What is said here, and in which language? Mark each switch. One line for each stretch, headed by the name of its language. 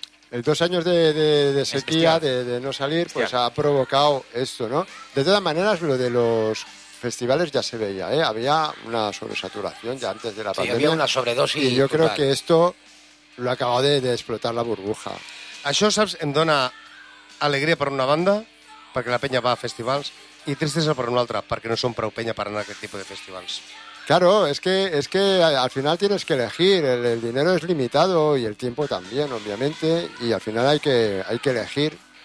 Spanish: El dos años de sequía, de no salir, pues ha provocado esto, ¿no? De todas maneras, lo de los festivales ya se veía, ¿eh? Había una sobresaturación ya antes de la pandemia. Sí, había una sobredosis. Y yo creo que esto lo acaba de explotar la burbuja.
Catalan: Això, saps, em dona alegria per una banda, perquè la penya va a festivals, i tristesa per una altra, perquè no som prou penya per anar a aquest tipus de festivals.
Spanish: Claro, es que al final tienes que elegir. El dinero es limitado y el tiempo también, obviamente, y al final hay que elegir.